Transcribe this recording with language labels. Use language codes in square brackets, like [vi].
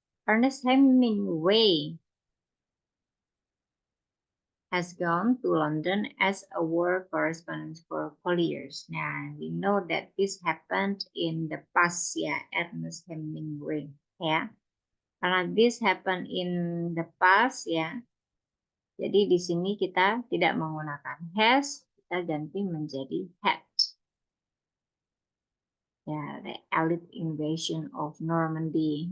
[en] Ernest Hemingway has gone to London as a war correspondent for 4 years. Nah, we know that this happened in the past ya, Ernest Hemingway ya. [id] Karena [en] this happened in the past ya. [id] Jadi di sini kita tidak menggunakan has, kita ganti menjadi had. [en] Ya, the Allied invasion of Normandy.